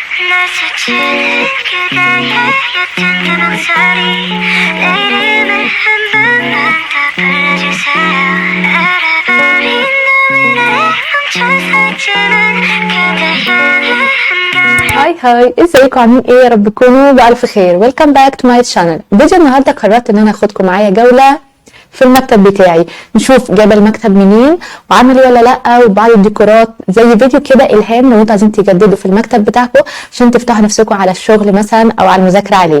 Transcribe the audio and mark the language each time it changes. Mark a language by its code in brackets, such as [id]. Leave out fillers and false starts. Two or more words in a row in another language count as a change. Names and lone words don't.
[ko] 날 스치는 그대의 옅은 그 목소리 내 이름을 한 번만 더 불러주세요 알아버린 너의 멈춘 살찌는 그대 향해 [ar] هاي ازيكم عاملين ايه؟ يا رب تكونوا بألف خير. [en] welcome back to my channel. [ar] فيديو النهارده قررت ان انا اخدكم معايا جوله في المكتب بتاعي، نشوف جايبه المكتب منين وعامل ايه ولا لا، وبعض الديكورات زي فيديو كده الهام لو انتوا عايزين تجددوا في المكتب بتاعكم عشان تفتحوا نفسكم على الشغل مثلا او على المذاكره عليه.